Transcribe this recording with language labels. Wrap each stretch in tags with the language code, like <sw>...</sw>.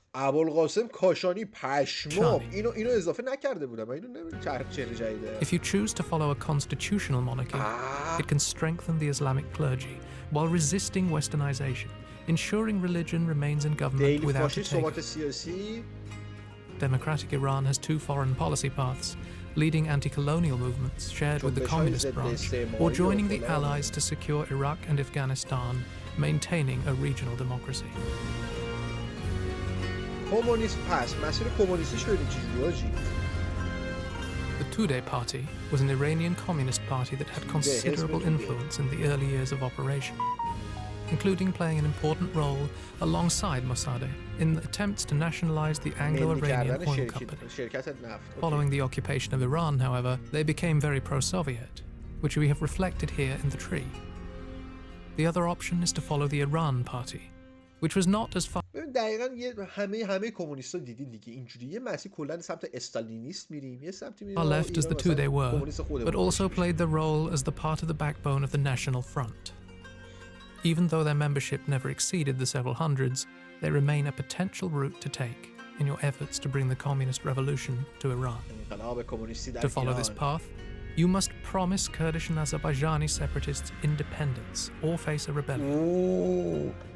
<fa>ابوالقاسم کاشانی پشمام اینو اضافه نکرده بودم. اینو نمیدونم چه جدیده.</fa> <en>If you choose to follow a constitutional monarchy, it can strengthen the Islamic clergy while resisting westernization, ensuring religion remains in government without a takeover. Democratic Iran has 2 foreign policy paths, leading anti-colonial movements shared with the communist branch, or joining the allies to secure Iraq and Afghanistan, maintaining a regional democracy.</en> <fa>کمونیسم پس مسیر کمونیستیش ببین چجوریه حاجی.</fa> <en>The Tudeh Party was an Iranian communist party that had considerable influence in the early years of operation, including playing an important role alongside Mossadegh in attempts to nationalize the Anglo-Iranian oil company. Following the occupation of Iran, however, they became very pro-Soviet, which we have reflected here in the tree. The other option is to follow the Iran Party, which was not as far.</en> <fa>دقیقاً همه کمونیستا دیدین دیگه اینجوری یه مسیر کلا سمت استالینیست میریم یه سمتی میریم</fa> <en>left as the two they were, but also played the role as the part of the backbone of the National Front. Even though their membership never exceeded the several hundreds, they remain a potential route to take in your efforts to bring the communist revolution to Iran. To follow this path, you must promise Kurdish and Azerbaijani separatists independence or face a rebellion.</en>